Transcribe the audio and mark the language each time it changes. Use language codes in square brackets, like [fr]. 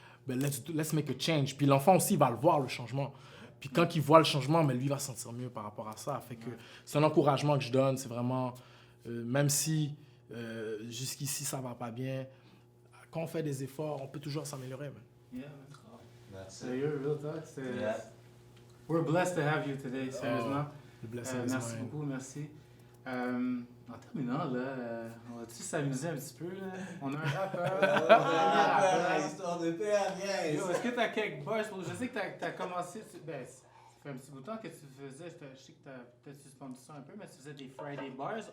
[fr] Ben, [en] let's make a change. [fr] Puis l'enfant aussi, il va le voir, le changement. Puis quand il voit le changement, ben, lui, il va se sentir mieux par rapport à ça. Fait que c'est un encouragement que je donne. C'est vraiment, même si jusqu'ici, ça va pas bien, quand on fait des efforts, on peut toujours s'améliorer. [en] Yeah, [fr] sérieux, [en] real talk. We're blessed to have you today, [fr] sérieusement. Merci beaucoup, merci. En terminant, là, on va-tu s'amuser un petit peu? Là? On a un rappeur. Histoire de paix à bien. Est-ce que tu as quelques bars? Je sais que tu as commencé. Ça fait un petit bout de temps que tu faisais. Je sais que tu as peut-être suspendu ça un peu, mais tu faisais des Friday bars.